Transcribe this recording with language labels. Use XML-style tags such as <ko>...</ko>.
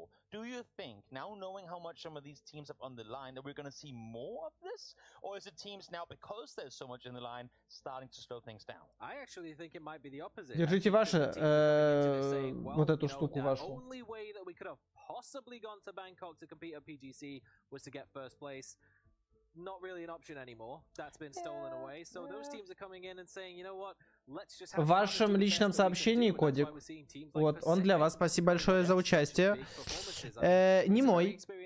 <en>Do you think, now knowing how much some of these teams have on the line, that we're going to see more of this? Or is it teams now, because there's so much in the line, starting to slow things down? I actually think it might be the opposite.</en> <ru>Держите ваши, вот эту штуку вашу.</ru> <en>Only way that we could have possibly gone to Bangkok to compete at PGC was to get first place. Not really an option anymore. That's been stolen away. So those teams are coming in and saying, you know what?</en> <ru>В вашем личном сообщении кодик. Вот, он для вас. Спасибо большое за участие. Не мой.</ru>